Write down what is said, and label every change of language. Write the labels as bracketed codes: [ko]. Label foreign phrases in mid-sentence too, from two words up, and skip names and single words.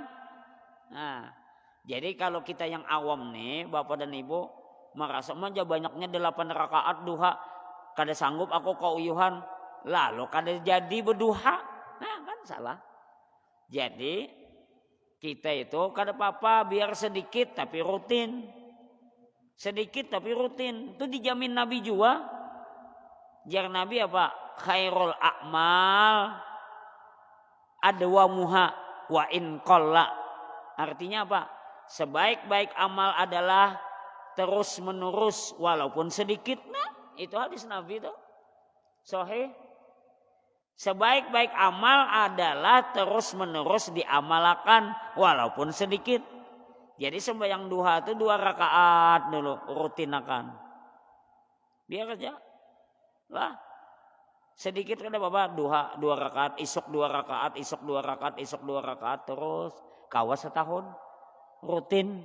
[bjn] Nah, jadi kalau kita yang awam nih bapak dan ibu merasa aja banyaknya 8 rakaat duha kada sanggup aku kauyuhan lalu kada jadi berduha. Nah kan salah. Jadi kita itu kada apa-apa biar sedikit tapi rutin. Sedikit tapi rutin. Itu dijamin Nabi juga. Jar Nabi apa? [ar] خير الأعمال أدومها وإن قل. [bjn] Artinya apa? [id] Sebaik-baik amal adalah terus menerus walaupun sedikit. Nah, itu hadis Nabi itu. Sahih. Sebaik-baik amal adalah terus menerus diamalkan walaupun sedikit. [bjn] Jadi sembahyang duha itu 2 rakaat dulu rutinakan. Biar aja. Lah. Sedikit kan apa duha 2 rakaat, isuk 2 rakaat, isuk 2 rakaat, isuk 2 rakaat terus kawas setahun rutin.